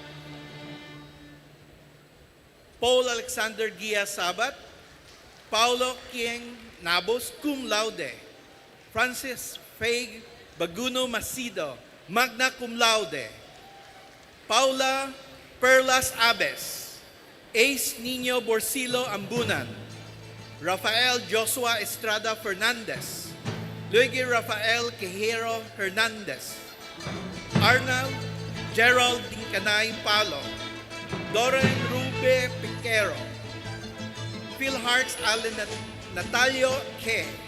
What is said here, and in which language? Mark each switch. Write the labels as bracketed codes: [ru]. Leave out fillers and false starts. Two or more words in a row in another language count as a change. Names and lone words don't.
[en] Paul Alexander Gia Sabat, Paulo Kieng Nabos, cum laude, Francis Faye Baguno Macido, magna cum laude, Paula Perlas Abes, Ace Nino Borsillo Ambunan, Rafael Joshua Estrada Fernandez, Luigi Rafael Quejero Hernandez, Arnold Gerald Dincanay Palo, Doran Rube Piquero, Phil Hartz Allen Natalio Ke,